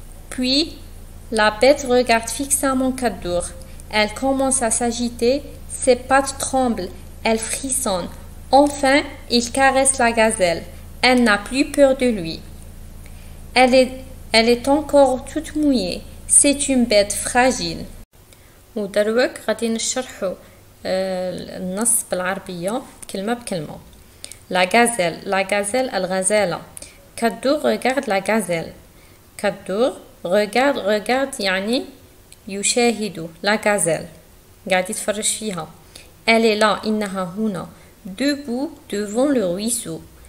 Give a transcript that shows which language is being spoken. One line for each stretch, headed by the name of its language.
French: Puis, la bête regarde fixement Cadeau. Elle commence à s'agiter, ses pattes tremblent, elle frissonne. Enfin, il caresse la gazelle. Elle n'a plus peur de lui. Elle est encore toute mouillée. C'est une bête fragile.
Arabic: ودروك غادي نشرحوا النص بالعربية كلمة بكلمة.
French: La gazelle الغزالة. Cadeau regarde la gazelle. Cadeau regarde
Arabic: يعني يشاهد
French: la gazelle.
Arabic: قاعد يتفرج فيها.
French: Elle est là
Arabic: إنها هنا.
French: Debout devant le ruisseau.